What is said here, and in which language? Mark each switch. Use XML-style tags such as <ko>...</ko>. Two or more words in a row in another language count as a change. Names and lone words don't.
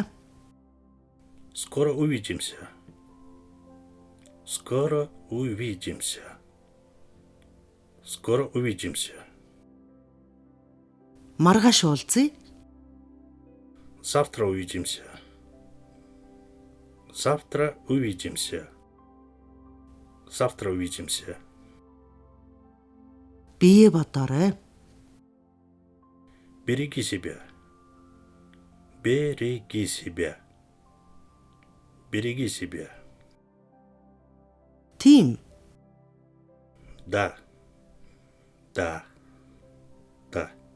<ru>Скоро увидимся. Скоро увидимся. Скоро увидимся.</ru> <mn>Маргааш уулзъя.</mn> <ru>Завтра увидимся. Завтра увидимся. Завтра увидимся.</ru> <mn>Бие бодоорой.</mn> <ru>Береги себя. Береги себя. Береги себя.</ru> <mn>Тийм.</mn> <ru>Да. Да. Да.</ru>